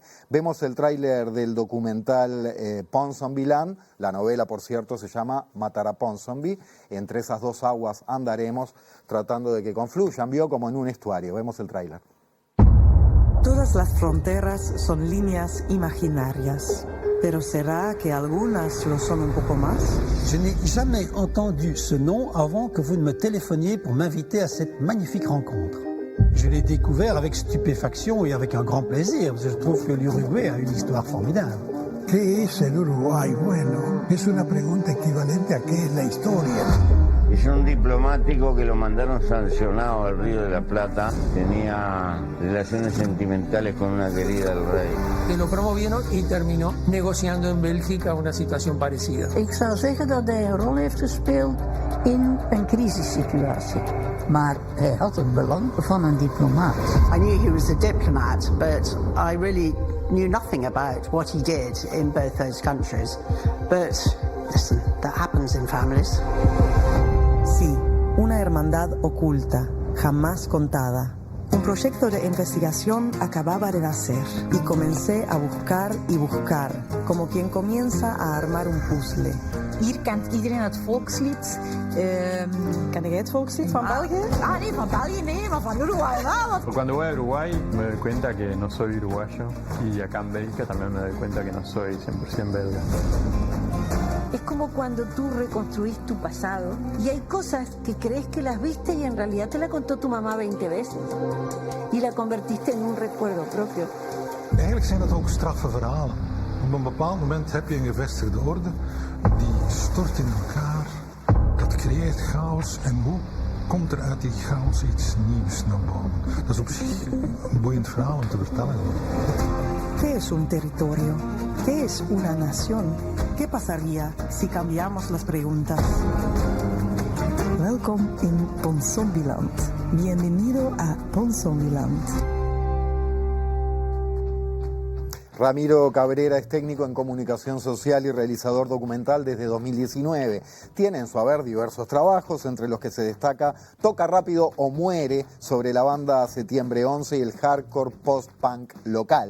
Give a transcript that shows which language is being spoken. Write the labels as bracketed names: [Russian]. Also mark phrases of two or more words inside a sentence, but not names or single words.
[Spanish] Vemos el tráiler del documental Ponsonbyland, la novela, por cierto, se llama Matar a Ponsonby. Entre esas dos aguas andaremos tratando de que confluyan, vio como en un estuario. Vemos el tráiler. Todas las fronteras son líneas imaginarias, pero ¿será que algunas lo son un poco más? [French] Je n'ai jamais entendu ce nom avant que vous ne me téléphoniez pour m'inviter à cette magnifique rencontre. Je l'ai découvert avec stupéfaction et avec un grand plaisir, parce que je trouve que l'Uruguay a une histoire formidable. [Spanish] ¿Qué es el Uruguay? Bueno, es una pregunta equivalente a qué es la historia. Es un diplomático que lo mandaron sancionado al Río de la Plata. Tenía relaciones sentimentales con una querida del rey. Que lo promovieron y terminó negociando en Bélgica una situación parecida. [Dutch] Ik zou zeggen dat hij een rol heeft gespeeld in een crisissituatie. Maar hij had het belang van een diplomaat. [English] I knew he was a diplomat, but I really knew nothing about what he did in both those countries. But listen, that happens in families. [Spanish] Sí, una hermandad oculta, jamás contada. Un proyecto de investigación acababa de nacer y comencé a buscar y buscar, como quien comienza a armar un puzzle. [Dutch] Hier kent iedereen het volkslied. Ken jij het volkslied van België? Ah, nee, van België nee, maar van Uruguay wel. [Spanish] Cuando voy a Uruguay me doy cuenta que no soy uruguayo y acá en Bélgica también me doy cuenta que no soy 100% belga. Es como cuando tú reconstruís tu pasado y hay cosas que crees que las viste y en realidad te la contó tu mamá 20 veces y la convertiste en un recuerdo propio. [Dutch] Eigenlijk zijn dat ook straffe verhalen. Op een bepaald moment heb je een gevestigde orde, die stort in elkaar, dat creëert chaos en hoe komt er uit die chaos iets nieuws naar boven. Dat is op zich een boeiend verhaal om te vertellen. [Spanish] ¿Qué es un territorio? ¿Qué es una nación? ¿Qué pasaría si cambiamos las preguntas? [Dutch] Welkom in Ponsonbyland. [Spanish] Bienvenido a Ponsonbyland. Ramiro Cabrera es técnico en comunicación social y realizador documental desde 2019. Tiene en su haber diversos trabajos, entre los que se destaca Toca Rápido o Muere, sobre la banda Septiembre 11 y el hardcore post-punk local.